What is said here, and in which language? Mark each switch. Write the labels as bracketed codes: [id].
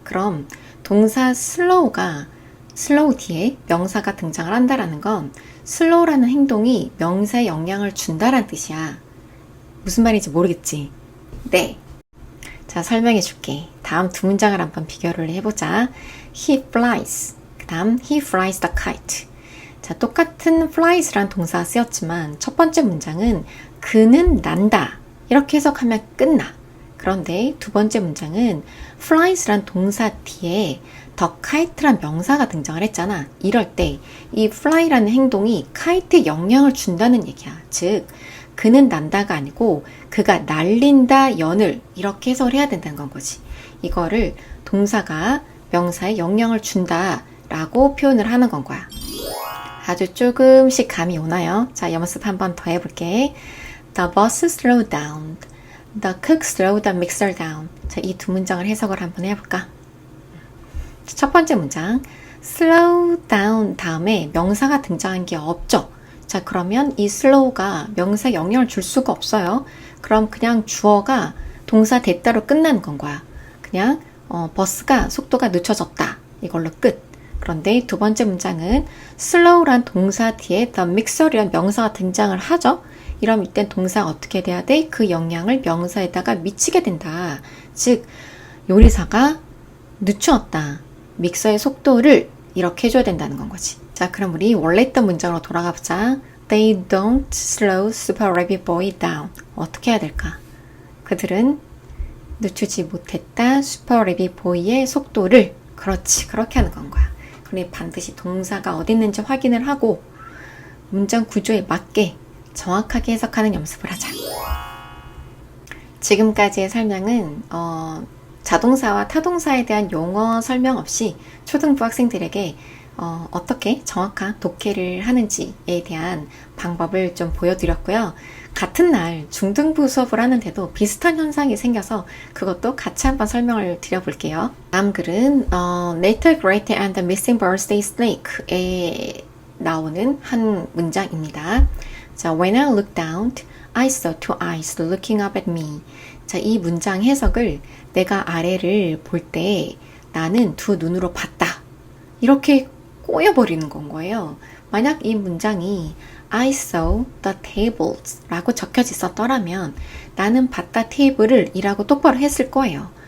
[ko] 그럼 동사 slow가 slow 뒤에 명사가 등장을 한다라는 건 slow라는 행동이 명사에 영향을 준다라는 뜻이야. 무슨 말인지 모르겠지? 네. 자, 설명해 줄게. 다음 두 문장을 한번 비교를 해보자. [en] He flies. [ko] 그 다음 [en] he flies the kite. [ko] 자, 똑같은 flies란 동사가 쓰였지만 첫 번째 문장은 그는 난다. 이렇게 해석하면 끝나. 그런데 두 번째 문장은 flies란 동사 뒤에 the kite란 명사가 등장을 했잖아. 이럴 때 이 fly라는 행동이 kite에 영향을 준다는 얘기야. 즉 그는 난다가 아니고 그가 날린다 연을 이렇게 해석을 해야 된다는 건 거지. 이거를 동사가 명사에 영향을 준다 라고 표현을 하는 건 거야. 아주 조금씩 감이 오나요? 자, 연습 한 번 더 해볼게. [en] The bus slowed down. The cook slowed the mixer down. [ko] 자, 이 두 문장을 해석을 한번 해볼까? 첫 번째 문장 slow down 다음에 명사가 등장한 게 없죠. 자, 그러면 이 slow가 명사에 영향을 줄 수가 없어요. 그럼 그냥 주어가 동사 됐다로 끝나는 건 거야. 그냥 버스가 속도가 늦춰졌다. 이걸로 끝. 그런데 두 번째 문장은 slow란 동사 뒤에 the mixer이란 명사가 등장을 하죠. 이럼 이땐 동사가 어떻게 돼야 돼? 그 영향을 명사에다가 미치게 된다. 즉 요리사가 늦추었다. 믹서의 속도를 이렇게 해줘야 된다는 건 거지. 자, 그럼 우리 원래 있던 문장으로 돌아가 보자. [en] They don't slow Super Rabbit Boy down. [ko] 어떻게 해야 될까? 그들은 늦추지 못했다. 슈퍼 레빗 보이의 속도를. 그렇지, 그렇게 하는 건 거야. 그러니 반드시 동사가 어디 있는지 확인을 하고 문장 구조에 맞게 정확하게 해석하는 연습을 하자. 지금까지의 설명은 자동사와 타동사에 대한 용어 설명 없이 초등부 학생들에게 어떻게 정확한 독해를 하는지에 대한 방법을 좀 보여드렸고요. 같은 날 중등부 수업을 하는데도 비슷한 현상이 생겨서 그것도 같이 한번 설명을 드려볼게요. 다음 글은 Later Great and the Missing Birthday Snake에 나오는 한 문장입니다. [en] 자, When I looked down, I saw two eyes looking up at me. [ko] 자, 이 문장 해석을 내가 아래를 볼 때 나는 두 눈으로 봤다. 이렇게 꼬여버리는 건 거예요. 만약 이 문장이 [en] I saw the tables [ko] 라고 적혀져 있었더라면 나는 봤다 테이블을 이라고 똑바로 했을 거예요.